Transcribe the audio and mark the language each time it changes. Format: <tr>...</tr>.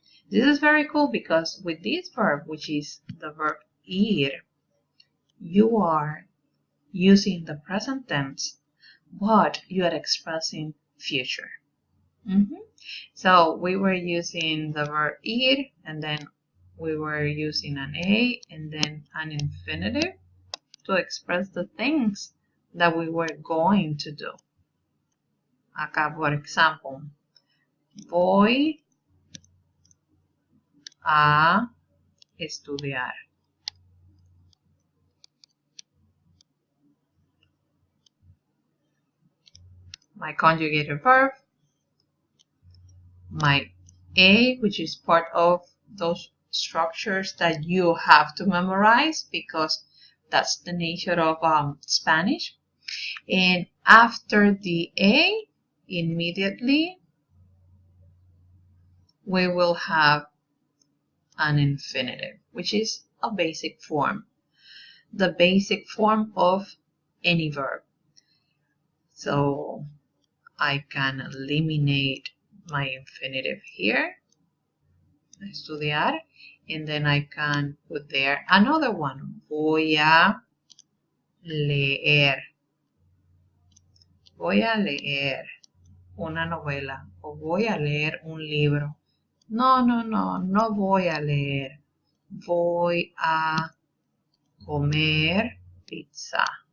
<en>This is very cool because with this verb, which is the verb ir, you are using the present tense, but you are expressing future. So we were using the verb ir, and then we were using an a and then an infinitive to express the things that we were going to do.</en> <es>Acá, por ejemplo, voy a estudiar.</es> <en>My conjugated verb, my a, which is part of those structures that you have to memorize because that's the nature of Spanish. And after the a, immediately we will have an infinitive, which is a basic form. The basic form of any verb. So I can eliminate my infinitive here, estudiar, and then I can put there another one.</en> <es>Voy a leer. Voy a leer una novela o voy a leer un libro. No, no, no, no voy a leer. Voy a comer pizza.</es>